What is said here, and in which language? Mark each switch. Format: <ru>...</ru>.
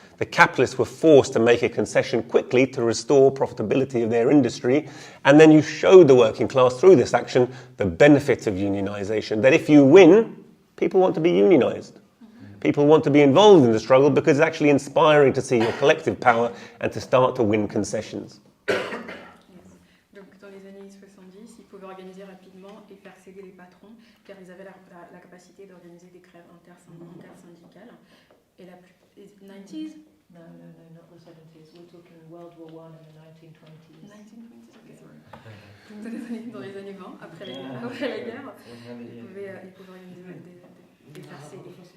<en>The capitalists were forced to make a concession quickly to restore profitability of their industry, and then you showed the working class through this action the benefit of unionisation, that if you win, people want to be unionised. People want to be involved in the struggle because it's actually inspiring to see your collective power and to start to win concessions.</en> <fr>Donc dans les années 70, ils pouvaient organiser rapidement et faire céder les patrons car ils avaient la capacité d'organiser des grèves intersyndicales. Et la 90s?</fr> <en>No, not the 70s. We're talking World War I and the 1920s. 1920s, okay, sorry.</en> <fr>Dans les années 20, après la guerre, ils pouvaient organiser des faire céder.</fr>